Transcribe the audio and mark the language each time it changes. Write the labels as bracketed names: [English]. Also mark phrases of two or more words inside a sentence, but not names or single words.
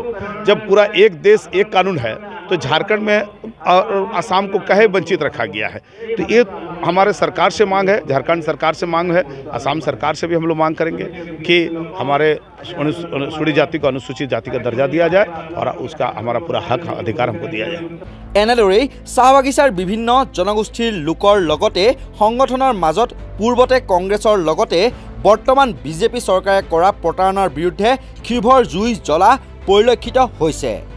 [Hindi] जब पूरा एक देश एक कानून है तो झारखंड में आसाम को कहे वंचित रखा गया है। तो ये हमारे सरकार से मांग है, झारखंड सरकार से मांग है, आसाम सरकार से भी हम लोग मांग करेंगे कि हमारे सूड़ी जाति को अनुसूचित जाति का दर्जा दिया जाए और उसका हमारा पूरा हक अधिकार हमको दिया जाए। [Assamese] এনেদৰেই চাহ বাগিচাৰ বিভিন্ন জনগোষ্ঠীৰ লোকৰ লগতে সংগঠনৰ মাজত পূৰ্বতে কংগ্ৰেছৰ লগতে বৰ্তমান বিজেপি চৰকাৰে কৰা প্ৰতাৰণাৰ বিৰুদ্ধে ক্ষোভৰ জুই জ্বলা পৰিলক্ষিত হৈছে।